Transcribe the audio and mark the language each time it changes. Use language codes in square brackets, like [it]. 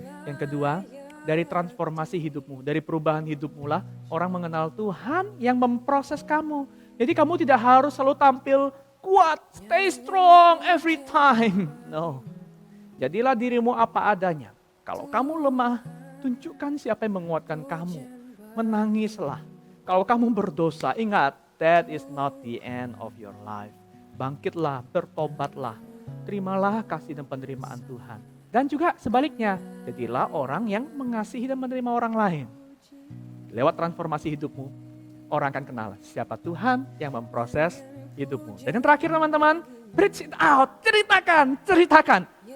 [id] Yang kedua, dari transformasi hidupmu, dari perubahan hidupmu lah, orang mengenal Tuhan yang memproses kamu. Jadi kamu tidak harus selalu tampil kuat, [en] stay strong every time. No. [id] Jadilah dirimu apa adanya. Kalau kamu lemah, tunjukkan siapa yang menguatkan kamu. menangislah. Kalau kamu berdosa, ingat, [en] that is not the end of your life. [id] Bangkitlah, bertobatlah, terimalah kasih dan penerimaan Tuhan. Dan juga sebaliknya, jadilah orang yang mengasihi dan menerima orang lain. Lewat transformasi hidupmu, orang akan kenal siapa Tuhan yang memproses hidupmu. Dan yang terakhir teman-teman, [en] preach it out, [id] ceritakan.